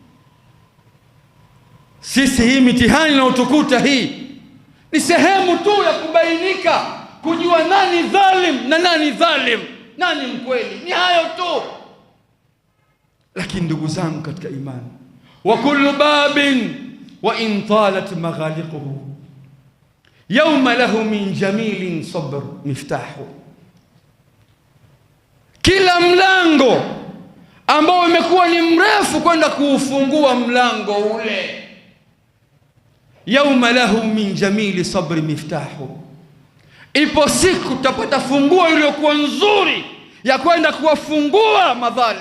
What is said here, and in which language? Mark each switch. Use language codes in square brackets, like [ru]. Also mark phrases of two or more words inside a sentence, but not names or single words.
[sw] Sisi hii mitihani na utukuta hii ni sehemu tu ya kubainika, kujua nani dhalim na nani dhalim, nani mkweli, ni hayo tu. Lakini ndugu zangu katika imani, [ar] وكل باب وإن طالت مغالقه يوما له من جميل الصبر مفتاح. [sw] Kila mlango ambao umekuwa ni mrefu kwenda kuufungua mlango ule, [ar] يوما له من جميل الصبر مفتاح, [sw] ipo siku utapata funguo iliyokuwa nzuri ya kwenda kuwafungua madhalim.